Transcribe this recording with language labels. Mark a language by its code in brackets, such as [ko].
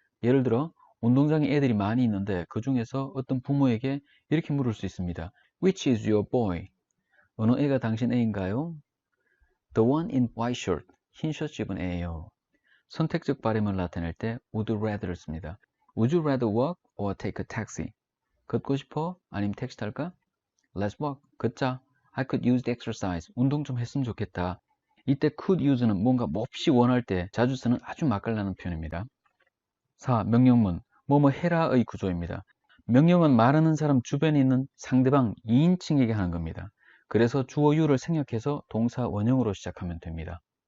[ko] 예를 들어 운동장에 애들이 많이 있는데 그 중에서 어떤 부모에게 이렇게 물을 수 있습니다. [en] Which is your boy? [ko] 어느 애가 당신 애인가요? [en] The one in white shirt. [ko] 흰 셔츠 입은 애예요. 선택적 발음을 나타낼 때 would rather를 씁니다. [en] Would you rather walk or take a taxi? [ko] 걷고 싶어? 아니면 택시 탈까? [en] Let's walk. [ko] 걷자. [en] I could use the exercise. [ko] 운동 좀 했으면 좋겠다. 이때 could use는 뭔가 몹시 원할 때 자주 쓰는 아주 맛깔나는 표현입니다. 4. 명령문. 뭐뭐 해라의 구조입니다. 명령은 말하는 사람 주변에 있는 상대방 2인칭에게 하는 겁니다. 그래서 주어 you를 생략해서 동사 원형으로 시작하면 됩니다.